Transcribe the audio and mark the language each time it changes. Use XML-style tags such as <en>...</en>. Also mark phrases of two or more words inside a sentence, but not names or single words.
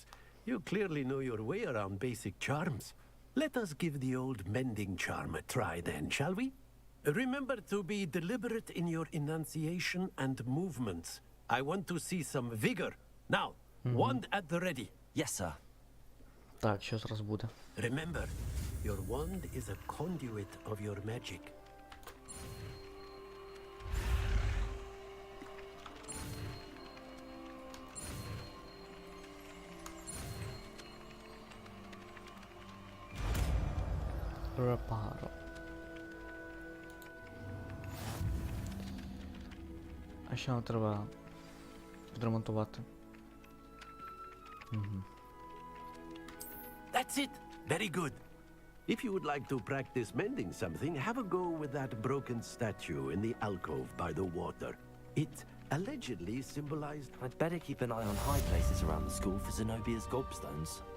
<en>You clearly know your way around basic charms. Let us give the old mending charm a try then, shall we? Remember to be deliberate in your enunciation and movements. I want to see some vigor. Now, wand at the ready. Yes, sir.</en> <uk>Так, що зараз буде?</uk> <en>Remember, your wand is a conduit of your magic.</en> <uk>Репаро. А ще нам треба відремонтувати.</uk> <en>That's it. Very good. If you would like to practice mending something, have a go with that broken statue in the alcove by the water. It allegedly symbolized... I'd better keep an eye on high places around the school for Zenobia's gobstones.</en>